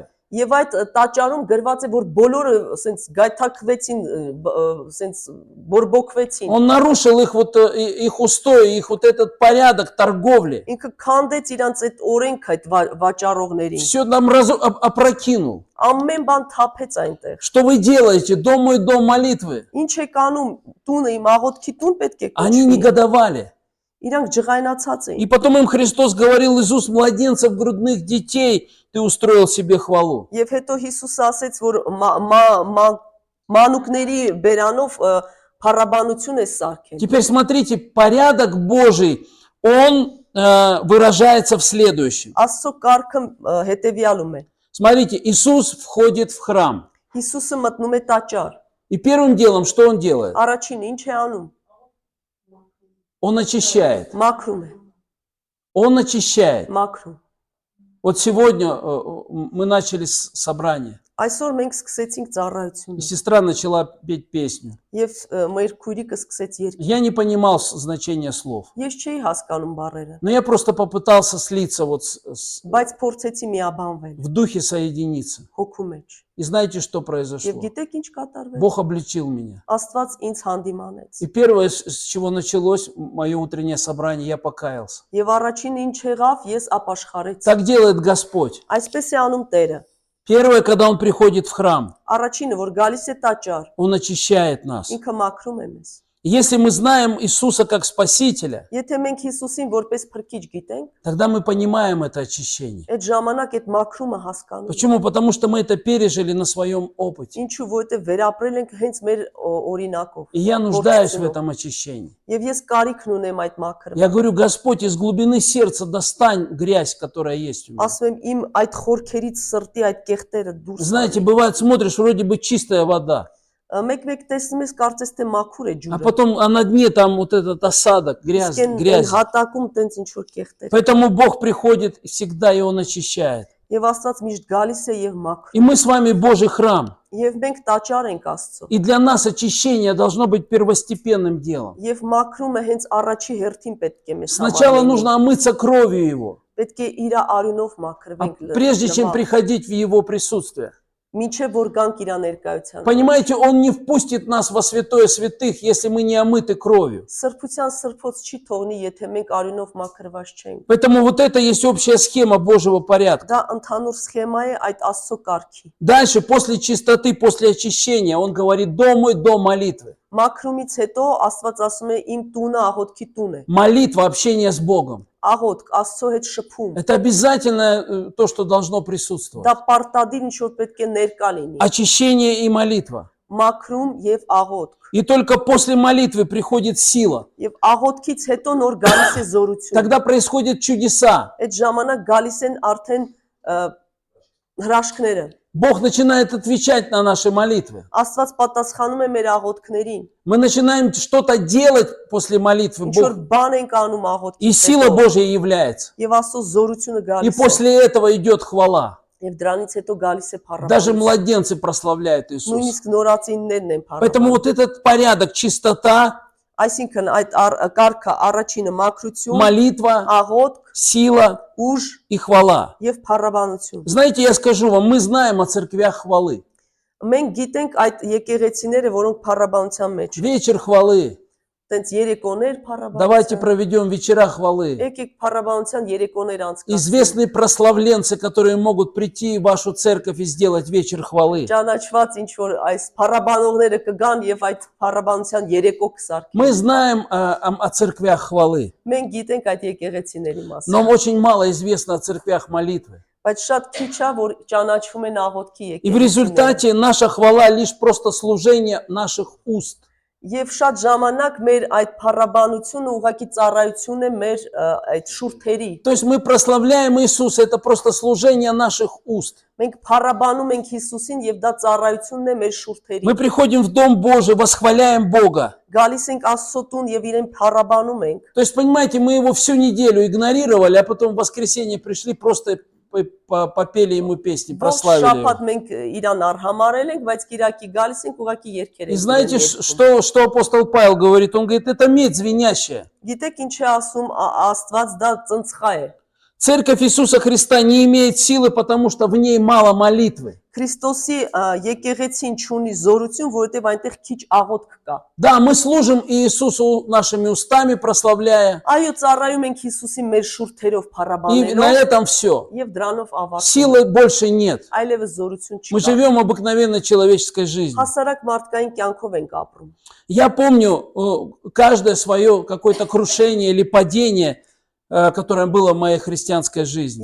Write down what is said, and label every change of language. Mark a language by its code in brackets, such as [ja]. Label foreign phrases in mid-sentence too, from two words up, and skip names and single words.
[hy] Եվ այդ տաճարում գրված է, որ բոլորը ասենց գայթակվեցին, ասենց բորբոքվեցին։ [ru] Он нарушил их вот их устои, их вот этот порядок торговли. [hy] Ինքը քանդեց իրանց այդ օրենքը այդ վաճառողներին։ [ru] Все там опрокинул. [hy] Ամեն բան թափեց այնտեղ։ [ru] Что вы делаете? Дом мой дом молитвы. [hy] Ինչ եք անում, տունը իմ աղոթքի տուն պետք է [ru] Они [hy] կոչվի։ [ru] негодовали. [hy] Իրանք ջղայնացած [ru] И [hy] էին։ [ru] потом им Христос говорил, из уст младенцев, грудных детей ты устроил себе хвалу. [hy] Եվ հետո Հիսուսը ասեց, որ մանուկների բերանով փառաբանություն է սարքել։ [ru] Теперь смотрите, порядок Божий, он выражается в следующем. [hy] Աստծո կարգը հետևյալում է։ [ru] Смотрите, Иисус входит в храм. [hy] Հիսուսը մտնում է տաճար։ [ru] И первым делом, что он делает? [hy] Առաջինը ինչ է անում։ [ru] Он очищает. [hy] Մաքրում է, [ru] Он очищает. [hy] մաքրում։ [ru] Вот сегодня мы начали собрание. [hy] Այսօր մենք սկսեցինք [ru] И [hy] ծառայությունը [ru] сестра начала петь песню. [hy] եւ մեր քույրիկը սկսեց երգել։ [ru] Я не понимал значения слов. [hy] Ես չէի հասկանում բառերը, [ru] Но я просто попытался слиться вот [hy] բայց փորձեցի միաբանվել [ru] в духе соединиться. [hy] հոգու մեջ։ [ru] И знаете, что [hy] Եվ [ru] произошло? [hy] գիտեք ինչ կատարվեց։ [ru] Бог обличил меня. [hy] Աստված ինձ հանդիմանեց։ [ru] И первое, с чего началось мое утреннее собрание, я покаялся. [hy] Եվ առաջին ինչ եղավ, ես ապաշխարեցի։ [ru] Так делает Господь. [hy] Այսպես է անում Տերը։ [ru] Первое, когда Он приходит в храм, [hy] Առաջինը, որ գալիս է տաճար, [ru] Он очищает нас. [hy] ինքը մաքրում է մեզ։ [ru] Если мы знаем Иисуса как Спасителя, [hy] Եթե մենք Հիսուսին որպես փրկիչ գիտենք, [ru] тогда мы понимаем это очищение. [hy] այդ ժամանակ այդ մաքրումը հասկանում ենք։ [ru] Почему? Потому что мы это пережили на своем опыте. [hy] Ինչու, որովհետև վերապրել ենք հենց մեր օրինակով։ [ru] И я нуждаюсь в этом очищении. [hy] Եվ ես կարիքն ունեմ այդ մաքրման։ [ru] Я говорю, Господь, из глубины сердца достань грязь, которая есть у меня. [hy] Ասում եմ իմ այդ խորքերից сыртի այդ կեղտերը դուրս։ [ru] Знаете, бывает, смотришь, вроде бы чистая вода, [hy] Մեկ տեսնում ես կարծես թե մաքուր է [ru] а [hy] ջուրը։ [ru] потом на дне там вот этот осадок, грязь, [hy] Իսկ այն [ru] грязь. [hy] հատակում տենց ինչ որ կեղտեր։ [ru] Поэтому Бог приходит всегда, и Он очищает. [hy] Եվ Աստված միշտ գալիս է եւ մաքրում։ [ru] И мы с вами Божий храм. [hy] Եվ մենք տաճար ենք Աստծո։ [ru] И для нас очищение должно быть первостепенным делом. [hy] Եվ մաքրումը հենց առաջի հերթին պետք է մեզ [ru] Сначала [hy] համարվի։ [ru] нужно омыться кровью Его, [hy] Պետք է իր արյունով մաքրվենք։ [ru] прежде чем приходить в Его присутствие. [hy] Մինչև որ գանք իր ներկայության։ [ru] Понимаете, Он не впустит нас во святое святых, если мы не омыты кровью. [hy] Սրբության սրբոց չի թողնի, եթե մենք արյունով մաքրված չենք։ [ru] Поэтому вот это есть общая схема Божьего порядка. [hy] Դա ընդհանուր սխեմա է այդ Աստծո կարգի։ [ru] Дальше, после чистоты, после очищения, Он говорит, дом мой, дом молитвы. [hy] Մաքրումից հետո Աստված ասում է իմ տունը աղոթքի տուն է։ [ru] Молитва, общение с Богом. [hy] Աղոթք, Աստծո հետ շփում։ [ru] Это обязательно то, что должно присутствовать. [hy] Դա պարտադիր ինչ որ պետք է ներկա լինի։ [ru] Очищение и молитва. [hy] Մաքրում եւ աղոթք։ [ru] И только после молитвы приходит сила. [hy] Եվ աղոթքից հետո նոր գալիս է զորություն։ [ru] Тогда происходят чудеса. [hy] Այդ ժամանակ գալիս են արդեն հրաշքները։ [ru] Бог начинает отвечать на наши молитвы. [hy] Աստված պատասխանում է մեր աղոթքներին։ [ru] Мы начинаем что-то делать после молитвы. [hy] Ինչ որ [ru] Бог... [hy] բան ենք անում աղոթքից [ru] И сила [hy] հետո։ [ru] Божья является. [hy] Եվ Աստծո զորությունը [ru] И [hy] գալիս է։ [ru] после этого идет хвала. [hy] Եվ դրանից հետո գալիս է [ru] Даже [hy] փառաբանություն։ [ru] младенцы прославляют Иисуса. [hy] Նույնիսկ նորածիններն են [ru] Поэтому [hy] փառաբանում։ [ru] вот этот порядок, чистота, [hy] Այսինքն այդ կարգը առաջինը մաքրություն, [ru] молитва, [hy] աղոթք, [ru] сила [hy] ուժ [ru] и хвала. [hy] եւ փառաբանություն։ [ru] Знаете, я скажу вам, мы знаем о церквях хвалы. [hy] Մենք գիտենք այդ եկեղեցիները, որոնք փառաբանության մեջ են։ [ru] Вечер хвалы. [hy] Տենց երեկոներ [ru] Давайте [hy] փառաբանության։ [ru] проведем вечера хвалы. [hy] Եկեք փառաբանության երեկոներ անցկացնենք։ [ru] Известные прославленцы, которые могут прийти в вашу церковь и сделать вечер хвалы. [hy] Ճանաչված ինչ որ այս փառաբանողները կգան եւ այդ փառաբանության երեկո կսարքեն։ [ru] Мы знаем о церквях хвалы, [hy] Մենք գիտենք այդ եկեղեցիների մասին։ [ru] но очень мало известно о церквях молитвы. [hy] Բայց շատ քիչ է որ ճանաչվում են աղոթքի [ru] И в [hy] եկեղեցիները։ [ru] результате наша хвала лишь просто служение наших уст. [hy] Եվ շատ ժամանակ մեր այդ փառաբանությունը ուղղակի ծառայություն է մեր այդ շուրթերի։ [ru] То есть мы прославляем Иисуса, это просто служение наших уст. [hy] Մենք փառաբանում ենք Հիսուսին եւ դա ծառայությունն է մեր շուրթերի։ [ru] Мы приходим в Дом Божий, восхваляем Бога. [hy] Գալիս ենք Աստծո տուն եւ իրեն փառաբանում ենք։ [ru] То есть, понимаете, мы его всю неделю игнорировали, а потом в воскресенье пришли, просто попели ему песни, [hy] Ողջ [ru] прославили [hy] շաբաթ [ru] его. [hy] մենք իրան արհամարել ենք, բայց Կիրակի гալիս ենք ուղղակի երգեր [ru] И [hy] ենք։ [ru] знаете, [hy] երգում։ [ru] что апостол Павел говорит? Он говорит, это медь звенящая. [hy] Գիտեք ինչ է ասում Աստված դա ծնցխա է։ [ru] Церковь Иисуса Христа не имеет силы, потому что в ней мало молитвы. [hy] Քրիստոսի եկեղեցին չունի զորություն, որովհետև այնտեղ քիչ աղոթք կա։ [ru] Да, мы служим Иисусу нашими устами, прославляя. [hy] Այո, ծառայում ենք Հիսուսին մեր շուրթերով [ru] И на [hy] փառաբանելով [ru] этом все. [hy] եւ дրանով ավարտում։ [ru] Силы больше нет. [hy] Այլևս զորություն [ru] Мы [hy] չկա։ [ru] живем обыкновенной человеческой жизнью. [hy] Հասարակ մարդկային կյանքով ենք ապրում։ [ru] Я помню каждое свое какое-то крушение или падение, которое было в моей христианской жизни.